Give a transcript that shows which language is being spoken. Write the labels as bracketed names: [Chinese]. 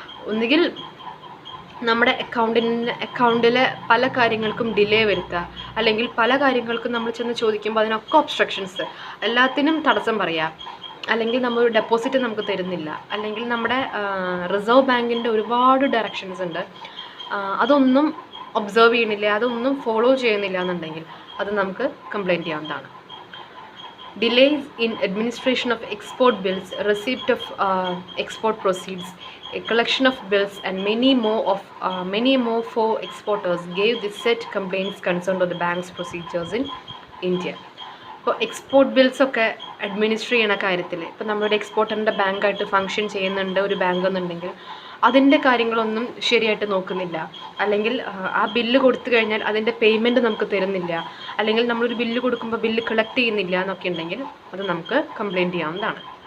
[Malayalam] ഒന്നുകിൽ നമ്മുടെ അക്കൗണ്ടിലെ പല കാര്യങ്ങൾക്കും ഡിലേ വരുത്തുക, അല്ലെങ്കിൽ പല കാര്യങ്ങൾക്കും നമ്മൾ ചെന്ന് ചോദിക്കുമ്പോൾ അതിനൊക്കെ ഒബ്സ്ട്രക്ഷൻസ്, എല്ലാത്തിനും തടസ്സം പറയുക, അല്ലെങ്കിൽ നമ്മൾ ഡെപ്പോസിറ്റ് നമുക്ക് തരുന്നില്ല, അല്ലെങ്കിൽ നമ്മുടെ റിസർവ് ബാങ്കിൻ്റെ ഒരുപാട് ഡയറക്ഷൻസ് ഉണ്ട്, അതൊന്നും ഒബ്സർവ് ചെയ്യണില്ല, അതൊന്നും ഫോളോ ചെയ്യുന്നില്ല എന്നുണ്ടെങ്കിൽ അത് നമുക്ക് കംപ്ലയിൻറ്റ് ചെയ്യാവുന്നതാണ്. [English] Delays in administration of export bills, receipt of export proceeds, a collection of bills and many more for exporters gave the said complaints concerned of the bank's procedures in India. [Malayalam] ഇപ്പോൾ export ബിൽസൊക്കെ administer ചെയ്യുന്ന കാര്യത്തിൽ ഇപ്പോൾ നമ്മുടെ എക്സ്പോർട്ടറിൻ്റെ ബാങ്കായിട്ട് function ചെയ്യുന്നുണ്ട് ഒരു bank എന്നുണ്ടെങ്കിൽ അതിൻ്റെ കാര്യങ്ങളൊന്നും ശരിയായിട്ട് നോക്കുന്നില്ല, അല്ലെങ്കിൽ ആ ബില്ല് കൊടുത്തു കഴിഞ്ഞാൽ അതിൻ്റെ പേയ്മെൻറ്റ് നമുക്ക് തരുന്നില്ല, അല്ലെങ്കിൽ നമ്മളൊരു ബില്ല് കൊടുക്കുമ്പോൾ ബില്ല് കളക്ട് ചെയ്യുന്നില്ല എന്നൊക്കെ ഉണ്ടെങ്കിൽ അത് നമുക്ക് കംപ്ലയിൻറ്റ് ചെയ്യാവുന്നതാണ്.